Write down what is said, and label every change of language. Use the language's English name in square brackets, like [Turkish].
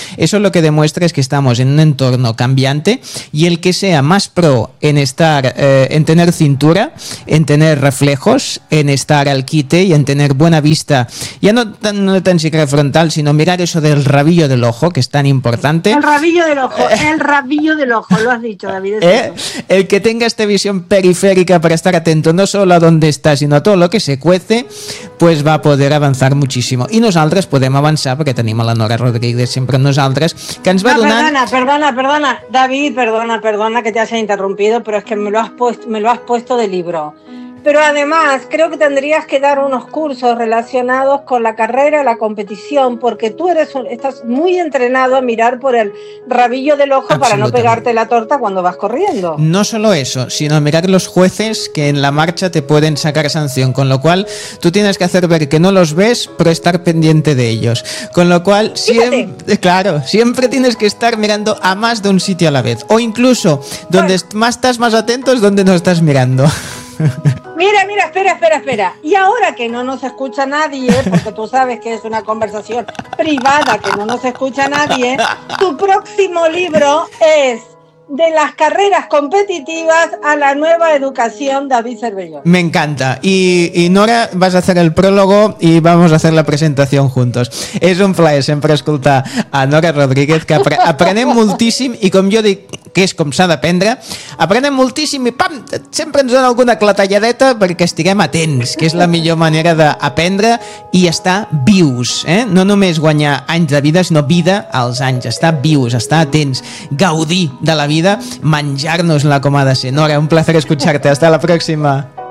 [Spanish] Eso lo que demuestra es que estamos en un entorno cambiante y el que sea más pro en estar, en tener cintura, en tener reflejos, en estar al quite y en tener buena vista, ya no tan siquiera frontal, sino mirar eso del rabillo del ojo, que es tan importante. El rabillo del ojo, lo has dicho, David. El que tenga esta visión periférica para estar atento no solo a dónde está, sino a todo lo que se cuece, pues va a poder avanzar muchísimo. [Catalan] Y nosaltres podem avançar, perquè tenim a la Nora Rodríguez sempre amb nosaltres, que ens va donant... [Spanish] Perdona, David, perdona que te haya interrumpido, pero es que me lo has puesto de libro. Pero además, creo que tendrías que dar unos cursos relacionados con la carrera, la competición, porque tú estás muy entrenado a mirar por el rabillo del ojo para no pegarte la torta cuando vas corriendo. No solo eso, sino mirar los jueces que en la marcha te pueden sacar sanción, con lo cual tú tienes que hacer ver que no los ves, pero estar pendiente de ellos. Con lo cual, siempre tienes que estar mirando a más de un sitio a la vez, o incluso donde estás más atento es donde no estás mirando. Mira, espera. Y ahora que no nos escucha nadie, porque tú sabes que es una conversación privada, que no nos escucha nadie, tu próximo libro es De las carreras competitivas a la nueva educación, David Cervelló. Me encanta. Y Nora, vas a hacer el prólogo y vamos a hacer la presentación juntos. Es un placer siempre escuchar a Nora Rodríguez, que aprende muchísimo y como yo digo, [Catalan] que és com s'ha d'aprendre, aprenem moltíssim i pam, sempre ens dona alguna clatalladeta perquè estiguem atents, que és la millor manera d'aprendre i estar vius, no només guanyar anys de vida, sinó vida als anys, estar vius, estar atents, gaudir de la vida, menjar-nos-la com ha de ser. Nora, un plaer escoltar-te, hasta la pròxima.